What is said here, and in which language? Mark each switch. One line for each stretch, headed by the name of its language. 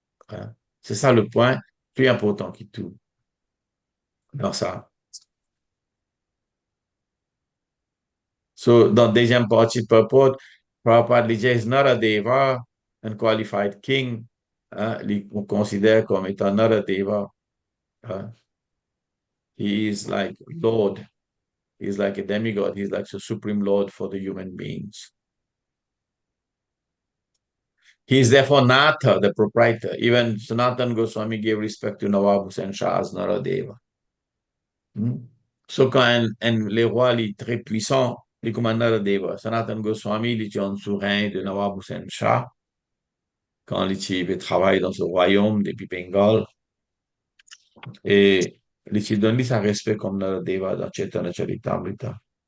French: Hein. C'est ça le point plus important que tout dans ça. So, dans la deuxième partie de purport, Prabhupada dit,
English: is not a deva, unqualified king.
French: Hein, on considère comme étant
English: not a deva. Hein. He is like Lord. He is like a demigod. He is like the supreme Lord for the human beings. He is therefore Natha, the proprietor. Even Sanatan Goswami gave respect to Nawab Hussain Shah as Naradeva.
French: So, quand les rois les très puissants, les commandants de Deva, Sanatan Goswami, il était en sous-règne de Nawab Hussain Shah, quand il travaille dans ce royaume depuis Bengale, et il donne sa respect comme Naradeva dans Chaitanya Charitamrita.